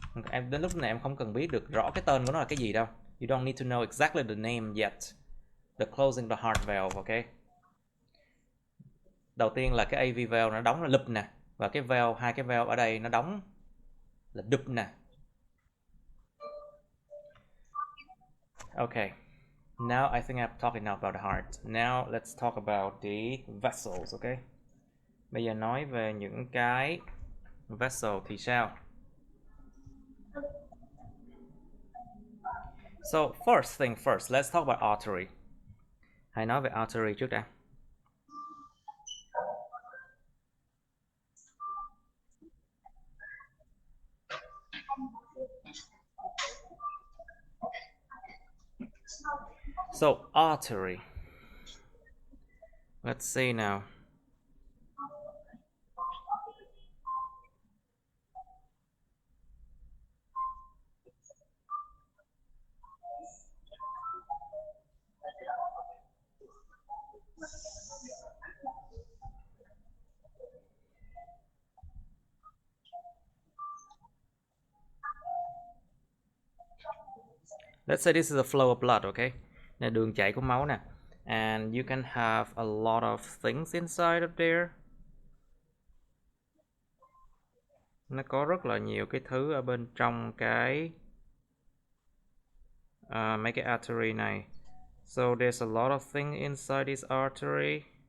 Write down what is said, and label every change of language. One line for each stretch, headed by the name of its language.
Vietnamese: Em đến lúc này em không cần biết được rõ cái tên của nó là cái gì đâu.
English: You don't need to know exactly the name yet. The closing the heart valve, okay.
Vietnamese: Đầu tiên là cái AV valve nó đóng là lụp nè, và cái valve, hai cái valve ở đây nó đóng là đụp nè.
English: Okay. Now I think I've talked enough about the heart. Now let's talk about the vessels, okay?
Vietnamese: Bây giờ nói về những cái vessel thì sao?
English: So first thing first, let's talk about artery.
Vietnamese: Hãy nói về artery trước đã.
English: So artery. Let's see now. Let's say this is a flow of blood, okay?
Vietnamese: Là đường chảy của máu nè.
English: And you can have a lot of things inside of there.
Vietnamese: Nó có rất là nhiều cái thứ ở bên trong cái mấy cái artery này.
English: So there's a lot of things inside this artery.